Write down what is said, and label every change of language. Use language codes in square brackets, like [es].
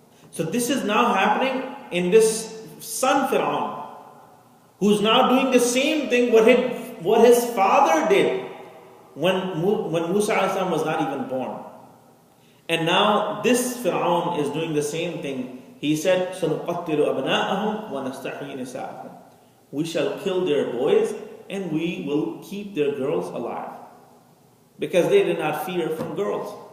[en] So this is now happening in this son Fir'aun, who's now doing the same thing what his father did when Musa was not even born. And now this Fir'aun is doing the same thing. He said, [ar] سَنُقَتِّلُ أَبْنَاءَهُمْ وَنَسْتَحْيِي نِسَاءَهُمْ. [en] We shall kill their boys and we will keep their girls alive. Because they did not fear from girls.